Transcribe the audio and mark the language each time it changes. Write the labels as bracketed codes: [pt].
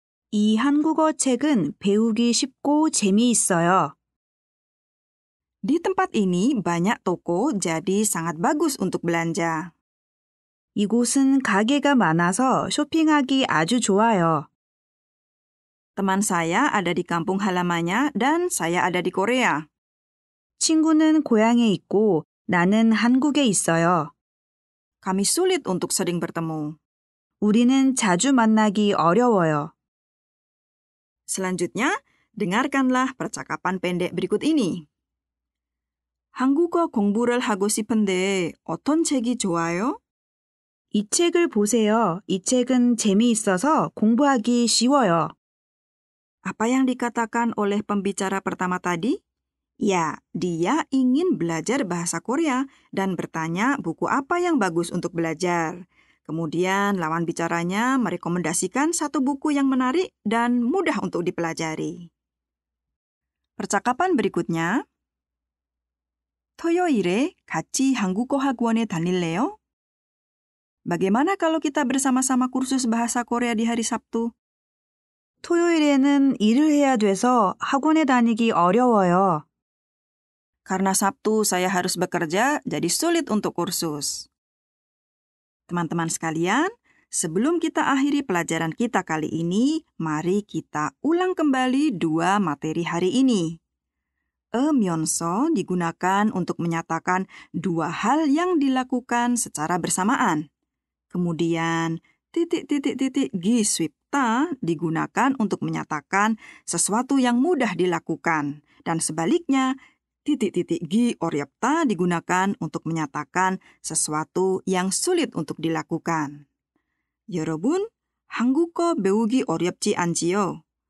[ko] 이 한국어 책은 배우기 쉽고 재미있어요. [id] Di tempat ini banyak toko, jadi sangat bagus untuk belanja. [ko] 이곳은 가게가 많아서 쇼핑하기 아주 좋아요. [id] Teman saya ada di kampung halamannya dan saya ada di Korea. [ko] 친구는 고향에 있고 나는 한국에 있어요. [id] Kami sulit untuk sering bertemu. [ko] 우리는 자주 만나기 어려워요. [id] Selanjutnya, dengarkanlah percakapan pendek berikut ini. [ko] 한국어 공부를 하고 싶은데 어떤 책이 좋아요? 이 책을 보세요. 이 책은 재미있어서 공부하기 쉬워요. [id] Apa yang dikatakan oleh pembicara pertama tadi? Ya, dia ingin belajar bahasa Korea dan bertanya buku apa yang bagus untuk belajar. Kemudian lawan bicaranya merekomendasikan satu buku yang menarik dan mudah untuk dipelajari. Percakapan berikutnya. [ko] 토요일에 같이 한국어 학원에 다닐래요? [id] Bagaimana kalau kita bersama-sama kursus bahasa Korea di hari Sabtu? [ko] 토요일에는 일을 해야 돼서 학원에 다니기 어려워요. [id] Karena Sabtu saya harus bekerja, jadi sulit untuk kursus. Teman-teman sekalian, sebelum kita akhiri pelajaran kita kali ini, mari kita ulang kembali 2 materi hari ini. Eomyeonso digunakan untuk menyatakan dua hal yang dilakukan secara bersamaan. Kemudian, giswipta digunakan untuk menyatakan sesuatu yang mudah dilakukan. Dan sebaliknya, gi oryapta digunakan untuk menyatakan sesuatu yang sulit untuk dilakukan. [ko] 여러분, 한국어 배우기 어렵지 않지요?